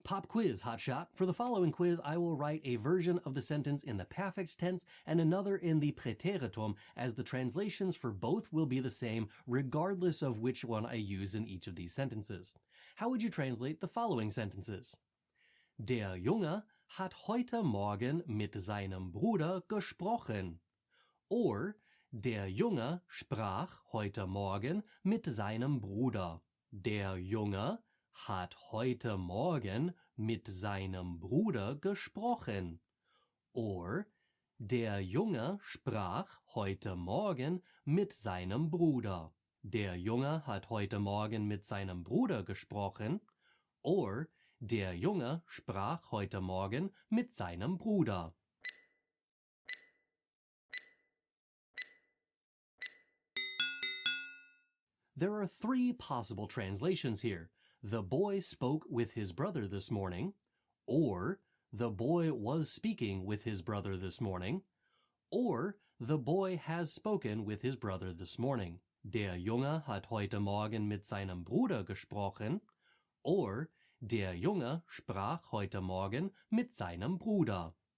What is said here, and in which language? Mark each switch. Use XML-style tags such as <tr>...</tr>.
<en>Pop quiz, hotshot. For the following quiz, I will write a version of the sentence in the perfect tense and another in the Präteritum, as the translations for both will be the same, regardless of which one I use in each of these sentences. How would you translate the following sentences?</en> <de>Der Junge hat heute Morgen mit seinem Bruder gesprochen. Or, der Junge sprach heute Morgen mit seinem Bruder. Der Junge hat heute Morgen mit seinem Bruder gesprochen. Or, der Junge sprach heute Morgen mit seinem Bruder. Der Junge hat heute Morgen mit seinem Bruder gesprochen. Or, der Junge sprach heute Morgen mit seinem Bruder.</de> <en>There are three possible translations here. The boy spoke with his brother this morning, or the boy was speaking with his brother this morning, or the boy has spoken with his brother this morning.</en> <de>Der Junge hat heute Morgen mit seinem Bruder gesprochen, or der Junge sprach heute Morgen mit seinem Bruder.</de>